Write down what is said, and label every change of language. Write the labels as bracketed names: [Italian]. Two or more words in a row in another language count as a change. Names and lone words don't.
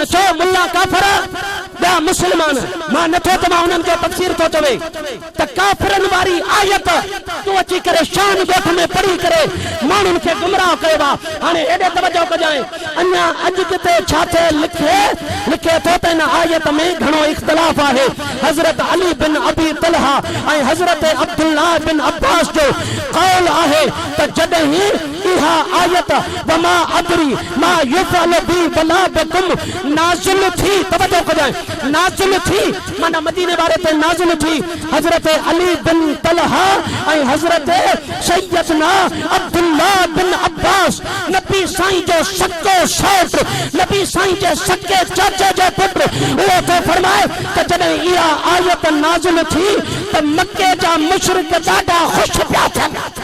[Sindhi] चो मुल्ला काफिर, ॿिया मुसलमान। मां नथो चवां, उन्हनि जो तफ़सीर थो चवे त काफिरन वारी आयत तूं अची करे शान ॻोठ में पढ़ी करे माण्हुनि खे गुमराह कयो आहे। हाणे एॾे तवजो कजांइ, अञा अॼु जिते छा थे लिखे थो त हिन आयत में घणो इख्तिलाफ आहे। हज़रत अली बिन अबी तलहा ऐं हज़रत अब्दुल्लाह बिन अब्बास जो कौल आहे त जॾहिं इहा आयत [Arabic] وما أدري ما يفعل بي ولا بكم [Sindhi] नाज़िल थी, तवजो कजांइ, नाज़िल थी माना मदीने वारे ते नाज़िल थी। हज़रत अली बिन तलहा ऐं हज़रत सैयदना अब्दुल्लाह बिन अब्बास, नबी साईं जो सको सौट, नबी साईं जे सके चाचे जो पुत्र, उहो तो फरमाए त जॾहिं इहा आयत नाज़िल थी त मक्के जा मुशरिक ॾाढा ख़ुशि पिया थियनि।